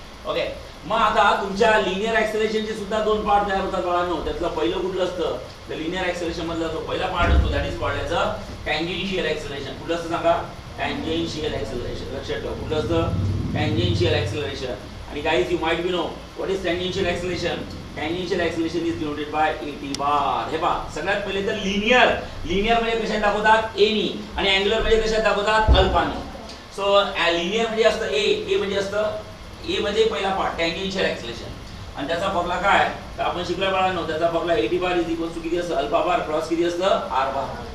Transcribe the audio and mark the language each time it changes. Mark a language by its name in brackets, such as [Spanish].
[Marathi] Okay मग आता तुमच्या लिनियर एक्सेलरेशनचे सुद्धा दोन पार्ट तयार होतात बाळांनो. त्यातलं पहिलं कुठलं असतं तर लिनियर एक्सेलरेशन मधला जो पहिला पार्ट असतो [English] That is called as a tangential acceleration. [Marathi] कुठलं असतं सांगा टँजेन्शियल एक्सेलरेशन. लक्षात ठेवा कुठलं असतं टँजेन्शियल एक्सेलरेशन. [English] आणि guys you might be know what is tangential acceleration. Tangential acceleration is denoted by at bar. [Marathi] हे पहा सगळ्यात पहिले तर लिनियर म्हणजे कशात दाखवतात a नी आणि अँग्युलर म्हणजे कशात दाखवतात अल्फा नी. सो लिनियर म्हणजे असतं a म्हणजे असतं a म्हणजे पहिला पार्ट टँजेन्शियल ॲक्सिलरेशन आणि त्याचा फॉर्म्युला काय तर आपण शिकलो बाळांनो त्याचा फॉर्म्युला at बार किती असतं अल्फा बार क्रॉस किती असतं r बार.